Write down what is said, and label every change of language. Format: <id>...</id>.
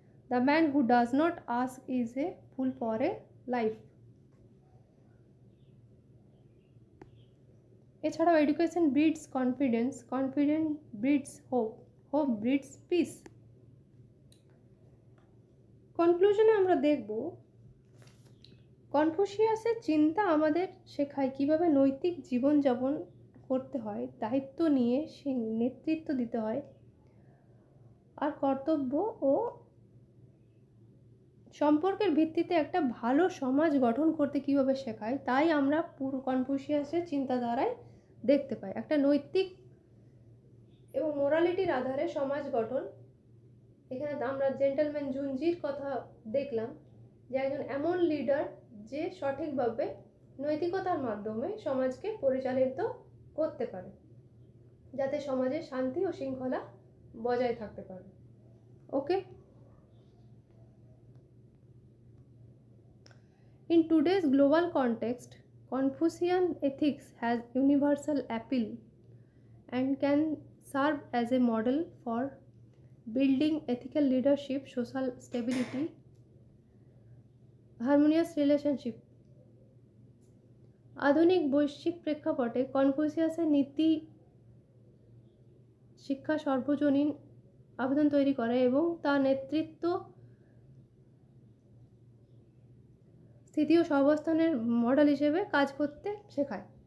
<en>The man who does not ask is a fool for a life.</en> <bn>এছাড়াও</bn> <en>Education breeds confidence, confidence breeds hope, hope breeds peace.</en> <bn>কনক্লুশনে আমরা দেখব কনফুসিয়াসের চিন্তা আমাদের শেখায় কিভাবে নৈতিক জীবনযাপন করতে হয়, দায়িত্ব নিয়ে নেতৃত্ব দিতে হয়, আর কর্তব্য ও সম্পর্কের ভিত্তিতে একটা ভালো সমাজ গঠন করতে কীভাবে শেখায়, তাই আমরা পুরো কনফুসিয়াসের চিন্তাধারায় দেখতে পাই। একটা নৈতিক এবং মোরালিটির আধারে সমাজ গঠন। এখানে আমরা জেন্টলম্যান জুনজির কথা দেখলাম, যে একজন এমন লিডার যে সঠিকভাবে নৈতিকতার মাধ্যমে সমাজকে পরিচালিত করতে পারে, যাতে সমাজে শান্তি ও শৃঙ্খলা বজায় থাকতে পারে।</bn> <en>Okay, in today's global context, Confucian ethics has universal appeal and can serve as a model for building ethical leadership, social stability, harmonious relationship.</en> <bn>আধুনিক বৈশ্বিক প্রেক্ষাপটে কনফুসিয়াসের নীতি শিক্ষা সর্বজনীন আবেদন তৈরি করে এবং তার নেতৃত্ব, স্থিতি ও সহাবস্থানের মডেল হিসেবে কাজ করতে শেখায়।</bn>